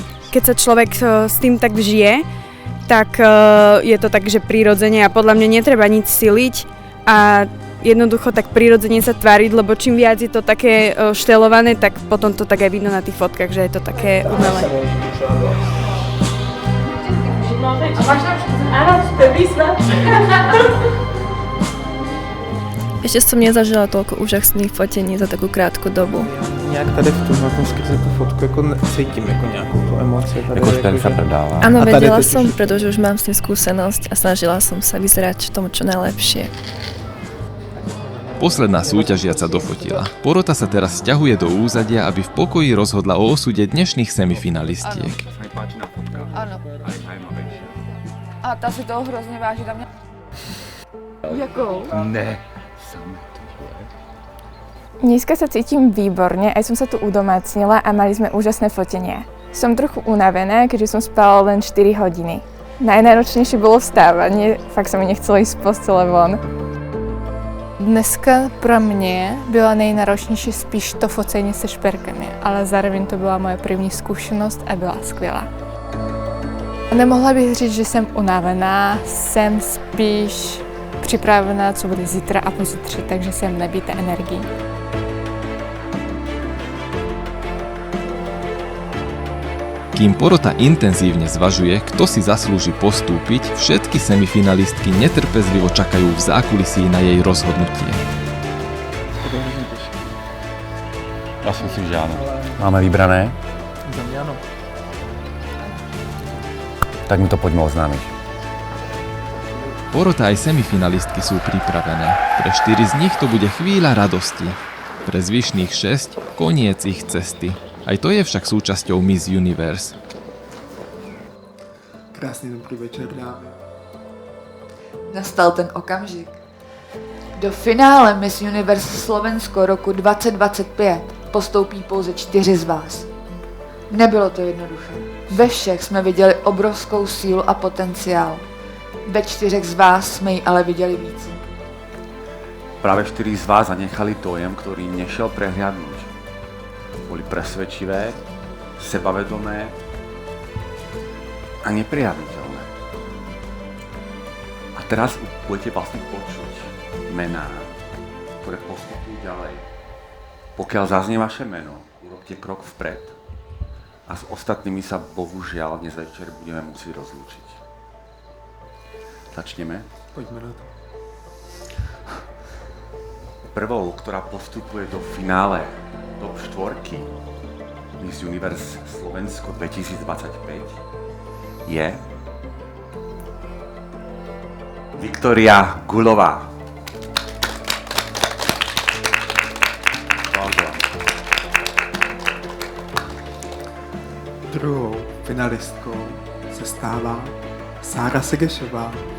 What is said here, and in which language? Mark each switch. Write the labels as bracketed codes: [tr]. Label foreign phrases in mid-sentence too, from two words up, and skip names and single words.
[sk] Keď sa človek s tým tak vžije, tak je to tak, že prirodzene a podľa mňa netreba nič siliť a jednoducho tak prirodzene sa tváriť, lebo čím viac je to také štelované, tak potom to tak aj vidno na tých fotkách, že je to také umelé. A máš tam áno, to je výzva. Ešte som nezažila toľko úžasných fotení za takú krátku dobu. [cs] Nějak tady v tomhle skrze tu fotku jako cítím jako nějakou tu emoci. Tady, [sk] Jako šperk sa predáva. Áno, [cs] A tady [sk] vedela totiž- som, pretože už mám s tým skúsenosť a snažila som sa vyzerať tomu čo najlepšie. Posledná súťažiaca dofotila. Porota sa teraz sťahuje do úzadia, aby v pokoji rozhodla o osude dnešných semifinalistiek. [cs] Ano. A ta si toho hrozně váží, tam mě... Jakou? Ne. [sk] Dneska sa cítim výborne, aj som sa tu udomácnila a mali sme úžasné fotenie. Som trochu unavená, keďže som spala len 4 hodiny. Najnáročnejšie bolo vstávanie, fakt sa mi nechcelo ísť z postele von. [cs] Dneska pro mě byla nejnáročnější spíš to focení se šperkami, ale zároveň to byla moje první zkušenost a byla skvělá. Nemohla bych říct, že jsem unavená, jsem spíš připravená, co bude zítra a pozítří, takže jsem nabitá energií. [sk] Kým porota intenzívne zvažuje, kto si zaslúži postúpiť, všetky semifinalistky netrpezlivo čakajú v zákulisí na jej rozhodnutie. Ja si myslím, že áno. Máme vybrané? [cs] Za mě ano. [sk] Tak mi to poďme oznámiť. Porota aj semifinalistky sú pripravené. Pre 4 z nich to bude chvíľa radosti. Pre zvyšných 6 koniec ich cesty. Aj to je však súčasťou Miss Universe. [cs] Krásný dobrý večer, dámy. Nastal ten okamžik. Do finále Miss Universe Slovensko roku 2025 postoupí pouze 4 z vás. Nebylo to jednoduché. Ve všech jsme viděli obrovskou sílu a potenciál. Ve 4 z vás jsme ji ale viděli více. [sk] Práve 4 z vás zanechali dojem, ktorý nešiel prehliadnúť. Boli presvedčivé, sebavedomé a nepriadnutelné. A teraz budete vlastne počuť mená, ktoré postupujú ďalej. Pokiaľ zaznie vaše meno, urobte krok vpred a s ostatnými sa bohužiaľ dnes večer budeme musieť rozlúčiť. Začneme? [cs] Pojďme na to. [sk] Prvou, ktorá postupuje do finále top 4 Miss Universe Slovensko 2025 je Viktória Gulová. [cs] Druhou finalistkou se stává Sára Segešová.